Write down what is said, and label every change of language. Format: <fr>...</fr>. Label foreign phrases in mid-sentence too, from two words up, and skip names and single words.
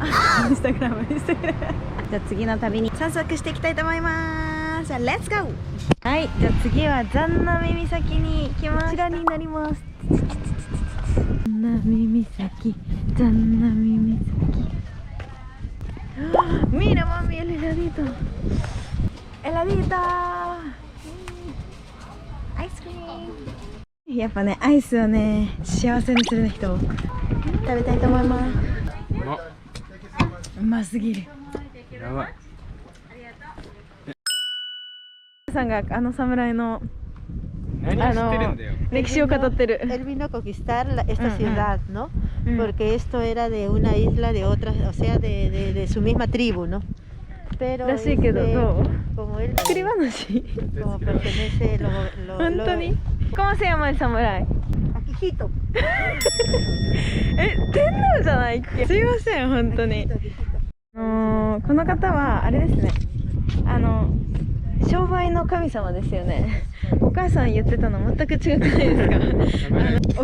<ja>インスタグラム。じゃあ次の旅に散策していきたいと思います。じゃあ</ja> <en>let's go.</en> <ja>はい、じゃあ次は残波岬に行きます。こちらになります。残波岬、残波岬。</ja> <es>Mira mami el heladito. Heladito.</es> <ja>アイスクリーム。やっぱね、アイスはね、幸せにするね、人を。食べたいと思います。うますぎる。やばい。さんが侍の何を知ってるんだよ。歴史を語ってる。</ja> <es>Él vino a conquistar esta ciudad, ¿no? Porque esto era de una isla de otra, o sea, de su misma tribu, ¿no? Pero</es> <ja>らしいけど、どう？</ja> <es>como él</es> <ja>作り話。</ja> <es>como pertenece, 本当に ¿Cómo se llama el samurai? Akihito.</es> <ja>天皇じゃないっけ？すいません、本当に。この方はあれですね。商売の神様ですよね。お母さん言ってたの全く違くないですか？</ja>